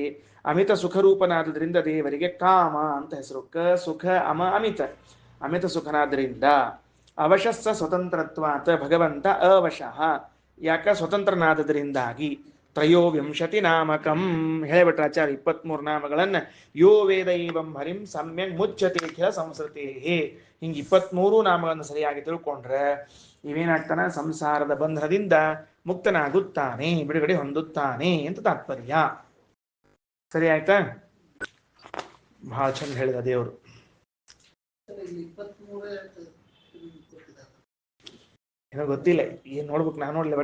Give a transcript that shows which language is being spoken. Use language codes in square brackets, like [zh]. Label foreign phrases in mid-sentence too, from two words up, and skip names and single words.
[kn] ಅಮಿತ ಸುಖರೂಪನಾದ್ರಿಂದ ದೇವರಿಗೆ ಕಾಮ ಅಂತ ಹೆಸರು. ಕ ಸುಖ ಅಮ ಅಮಿತ, ಅಮಿತ ಸುಖನಾದ್ರಿಂದ. [sa] ಅವಶಸ್ಸ ಸ್ವತಂತ್ರತ್ವಾತ್ ಭಗವಂತ ಅವಶಃ. [kn] ಯಾಕ? ಸ್ವತಂತ್ರನಾದದರಿಂದಾಗಿ. [sa] ತ್ರಯೋವಿಂಶತಿ ನಾಮಕಂ [kn] ಹೇಳಿಬಿಟ್ರ ಆಚಾರ್ಯ 23 ನಾಮಗಳನ್ನ. [sa] ಯೋ ವೇದ ಏವಂ ಹರಿಂ ಸಮ್ಯಕ್ ಮುಚ್ಚತೆ ಖಿಲ ಸಂಸ್ಕೃತೇ. [kn] ಹಿಂಗ 23 ನಾಮಗಳನ್ನು ಸರಿಯಾಗಿ ತಿಳ್ಕೊಂಡ್ರೆ ಇವೇನಾಗ್ತಾನ? ಸಂಸಾರದ ಬಂಧನದಿಂದ ಮುಕ್ತನಾಗುತ್ತಾನೆ, ಬಿಡುಗಡೆ ಹೊಂದುತ್ತಾನೆ ಅಂತ ತಾತ್ಪರ್ಯ. ಸರಿ ಆಯ್ತಾ? ಬಹಳ ಚಂದ ಹೇಳಿದ ದೇವರು. ಏನೋ ಗೊತ್ತಿಲ್ಲ, ಏನ್ ನೋಡ್ಬೇಕು, ನಾನು ನೋಡ್ಲಿಲ್ಲ.